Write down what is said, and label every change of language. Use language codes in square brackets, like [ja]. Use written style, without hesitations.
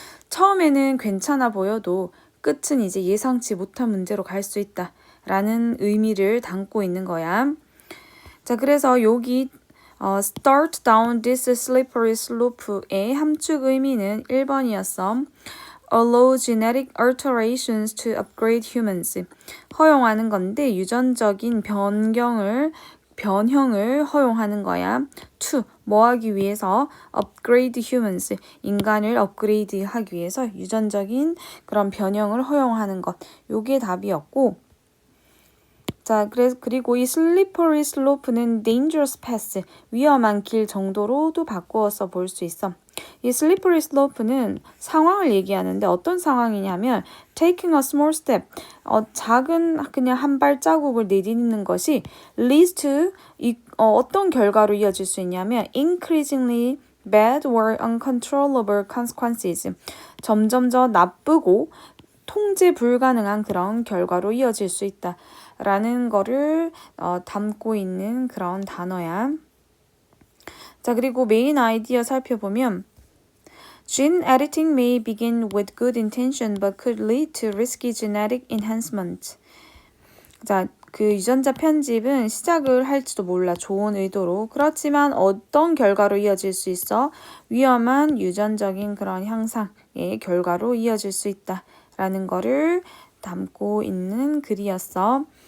[ko] 처음에는 괜찮아 보여도 끝은 이제 예상치 못한 문제로 갈 수 있다라는 의미를 담고 있는 거야. 자, 그래서 여기 [en] start down this slippery slope [ko] 의 함축 의미는 1번이었어. [en] allow genetic alterations to upgrade humans. [ko] 허용하는 건데 유전적인 변형을 허용하는 거야. to 뭐 하기 위해서 [en] upgrade humans [ko] 인간을 업그레이드하기 위해서 유전적인 그런 변형을 허용하는 것. 요게 답이었고 자, 그리고 이 slippery slope는 [en] dangerous path, [ko] 위험한 길 정도로도 바꾸어서 볼 수 있어. 이 slippery slope는 상황을 얘기하는데 어떤 상황이냐면 [en] taking a small step, [ko] 작은 그냥 한 발자국을 내딛는 것이 [en] leads to [ko] 어떤 결과로 이어질 수 있냐면 [en] increasingly bad or uncontrollable consequences, [ko] 점점 더 나쁘고 통제 불가능한 그런 결과로 이어질 수 있다. 라는 거를 담고 있는 그런 단어야. 자, 그리고 메인 아이디어 살펴보면 [en] Gene editing may begin with good intention but could lead to risky genetic enhancement. [ko] 자, 그 유전자 편집은 시작을 할지도 몰라 좋은 의도로 그렇지만 어떤 결과로 이어질 수 있어? 위험한 유전적인 그런 향상의 결과로 이어질 수 있다. 라는 거를 담고 있는 글이었어.